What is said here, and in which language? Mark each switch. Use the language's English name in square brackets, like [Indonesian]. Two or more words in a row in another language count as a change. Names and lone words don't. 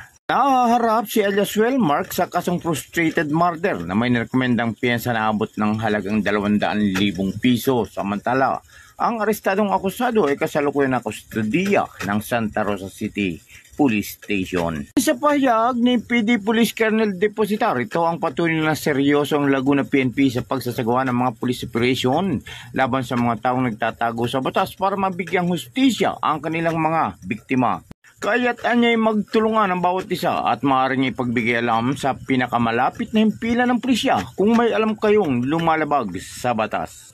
[Filipino] Nahaharap si alias Wellmark sa kasong [English] frustrated murder [Filipino] na may nirekomendang piyensa na abot ng halagang 200,000 piso. Samantala, ang arestadong akusado ay kasalukuyan na kustodiya ng Santa Rosa City Police Station. Sa pahayag ni PD Police Colonel Depositar, ito ang patuloy na seryoso ang Laguna PNP sa pagsasagawa ng mga [English] police operation [Filipino] laban sa mga taong nagtatago sa batas para mabigyang hustisya ang kanilang mga biktima. Kaya't anya'y magtulungan ang bawat isa at maaari niya ipagbigay alam sa pinakamalapit na himpilan ng pulisya kung may alam kayong lumalabag sa batas.